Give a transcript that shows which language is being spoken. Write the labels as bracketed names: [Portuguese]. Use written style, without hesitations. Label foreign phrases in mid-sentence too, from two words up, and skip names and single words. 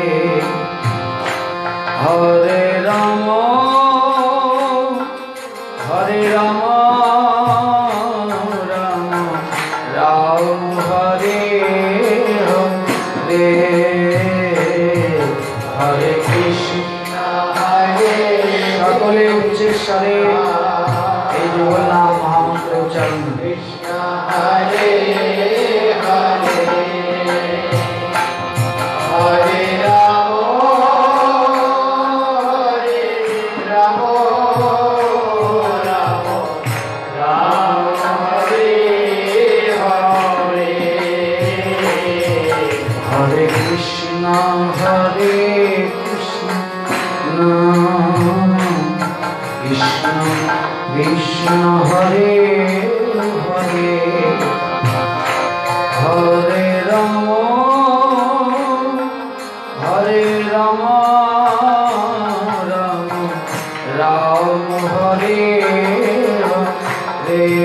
[Sanskrit] हरे राम राम राम हरे हरे, हरे कृष्ण [Bangla] সকলে উচ্চস্বরে এই যুগল নাম মহামন্ত্র উচ্চারণ। [Sanskrit] कृष्ण हरे हरे, हरे राम राम राम हरे हरे, हरे कृष्ण कृष्ण कृष्ण हरे हरे, हरे राम राम राम हरे हरे,